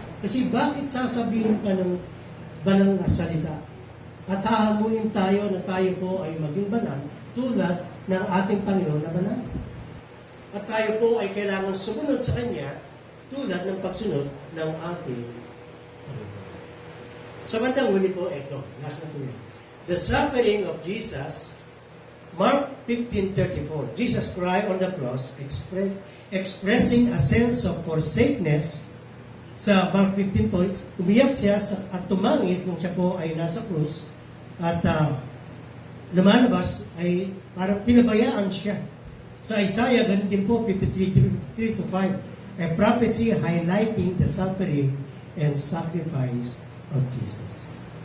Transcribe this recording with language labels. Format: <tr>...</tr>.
<tl>Kasi bakit sasabihin pa ng banal na salita at hahamunin tayo na tayo po ay maging banal tulad ng ating Panginoon na banal? At tayo po ay kailangan sumunod sa Kanya tulad ng pagsunod ng ating Panginoon. Sa bandang huli po, ito, last na po yun.</tl> <en>The suffering of Jesus, Mark 15:34. Jesus cried on the cross, expressing a sense of forsakenness.</en> <tl>Sa Mark 15 po, umiyak siya at tumangis nung siya po ay nasa krus at lumalabas ay parang pinabayaan siya. Sa Isaiah, ganun din po,</tl> <en>53:3-5, a prophecy highlighting the suffering and sacrifice of Jesus.</en>